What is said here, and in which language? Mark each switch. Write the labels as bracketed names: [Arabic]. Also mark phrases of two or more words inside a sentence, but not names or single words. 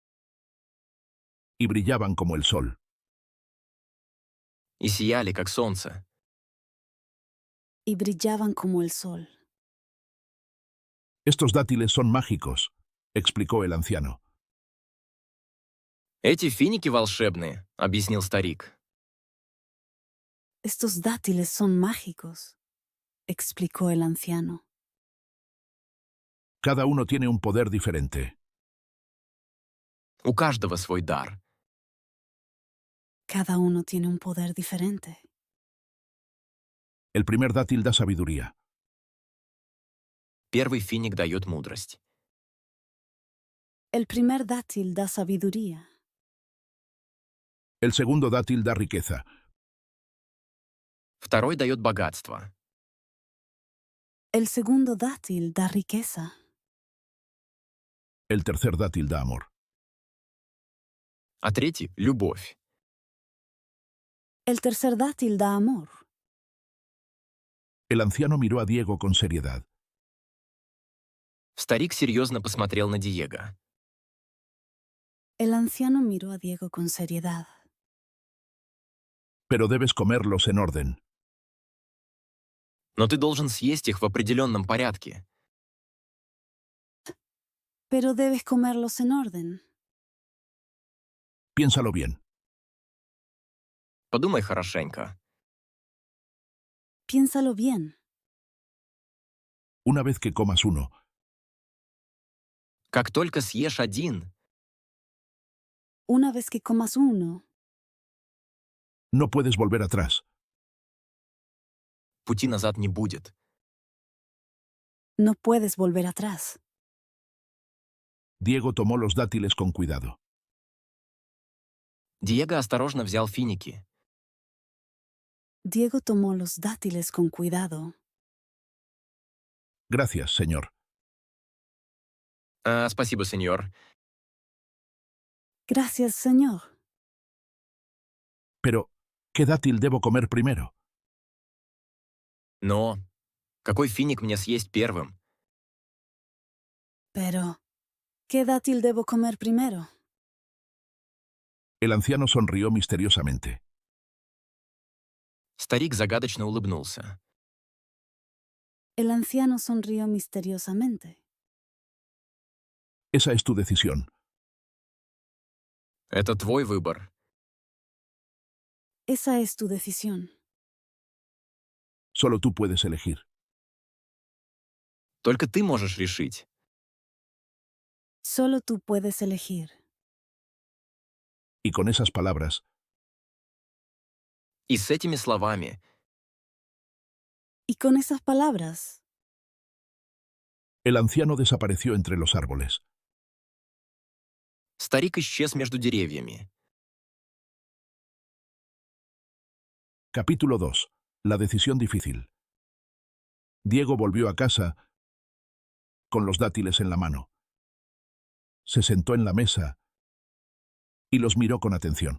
[Spanish] y brillaban como el sol. [Russian] и сияли, как солнце. [Spanish] y brillaban como el sol. Estos dátiles son mágicos, explicó el anciano. [Russian] «Эти финики волшебные», — объяснил старик. [Spanish] Estos dátiles son mágicos, explicó el anciano. Cada uno tiene un poder diferente. [Russian] У каждого свой дар. [Spanish] Cada uno tiene un poder diferente. El primer dátil da sabiduría. [Russian] Первый финик дает мудрость. [Spanish] El primer dátil da sabiduría. El segundo dátil da riqueza. [Russian] Второй дает богатство. [Spanish] El segundo dátil da riqueza. El tercer dátil da amor. [Russian] А третий — любовь. [Spanish] El tercer dátil da amor. El anciano miró a Diego con seriedad. [Russian] Старик серьезно посмотрел на Диего. [Spanish] El anciano miró a Diego con seriedad. Pero debes comerlos en orden. [Russian] «Но ты должен съесть их в определенном порядке». [Spanish] Pero debes comerlos en orden. Piénsalo bien. [Russian] Подумай хорошенько. [Spanish] Piénsalo bien. Una vez que comas uno, [Russian] Как только съешь один, [Spanish] Una vez que comas uno, no puedes volver atrás. [Russian] пути назад не будет. [Spanish] no puedes volver atrás. Diego tomó los dátiles con cuidado. [Russian] Диего осторожно взял финики. [Spanish] Diego tomó los dátiles con cuidado. Gracias, señor. [Russian] Спасибо, сеньор. [Spanish] Gracias, señor. Pero, ¿qué dátil debo comer primero? [Russian] Но какой финик мне съесть первым? [Spanish] Pero, ¿qué dátil debo comer primero? El anciano sonrió misteriosamente. [Russian] Старик загадочно улыбнулся. [Spanish] El anciano sonrió misteriosamente. Esa es tu decisión. [Russian] Это твой выбор. [Spanish] Esa es tu decisión. Solo tú puedes elegir. [Russian] Только ты можешь решить. [Spanish] Solo tú puedes elegir. Y con esas palabras, [Russian] И с этими словами [Spanish] Y con esas palabras, el anciano desapareció entre los árboles. [Russian] старик исчез между деревьями. [Spanish] Capítulo 2. La decisión difícil. Diego volvió a casa con los dátiles en la mano. Se sentó en la mesa y los miró con atención.